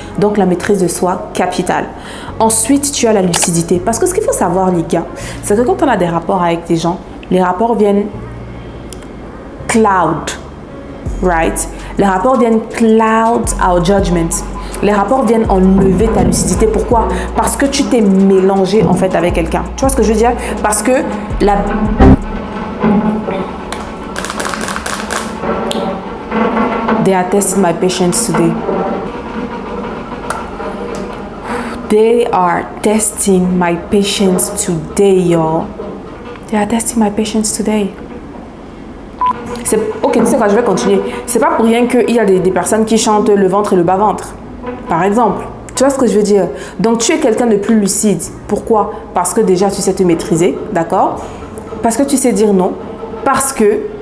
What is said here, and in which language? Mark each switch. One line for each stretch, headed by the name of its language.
French: Donc la maîtrise de soi, capitale. Ensuite, tu as la lucidité. Parce que ce qu'il faut savoir, les gars, c'est que quand on a des rapports avec des gens, les rapports viennent
English: cloud, right?
French: Les rapports viennent
English: cloud our judgment.
French: Les rapports viennent enlever ta lucidité. Pourquoi? Parce que tu t'es mélangé en fait avec quelqu'un. Tu vois ce que je veux dire? Parce que
English: They are testing my patience today. They are testing my patience today, y'all. They are testing my patience today.
French: Ok, tu sais quoi, je vais continuer. C'est pas pour rien qu'il y a des personnes qui chantent le ventre et le bas-ventre. Par exemple, tu vois ce que je veux dire? Donc, tu es quelqu'un de plus lucide. Pourquoi? Parce que déjà, tu sais te maîtriser, d'accord? Parce que tu sais dire non. Parce que...